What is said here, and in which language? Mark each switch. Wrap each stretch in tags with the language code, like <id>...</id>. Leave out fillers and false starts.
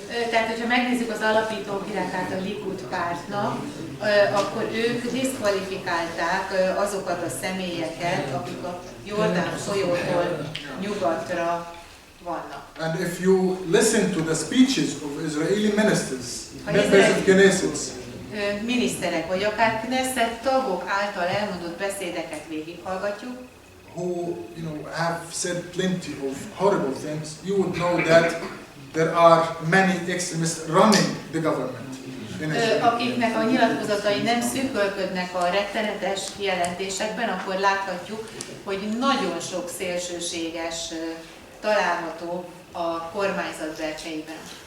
<hu>Tehát, hogyha megnézzük az alapító királyát a Likud pártnak, akkor ők diszkvalifikálták azokat a személyeket, akik a Jordán folyótól nyugatra vannak.</hu> <en>And if you listen to the speeches of Israeli ministers, members of Knesset,</en> <hu>miniszterek vagy akár Knesset tagok által elmondott beszédeket végighallgatjuk,</hu> <en>who have said plenty of horrible things, you would know that there are many extremists running the government.</en> <hu>Akiknek a nyilatkozatai nem szűkölködnek a rettenetes jelentésekben, akkor láthatjuk, hogy nagyon sok szélsőséges található a kormányzat berkeiben.</hu>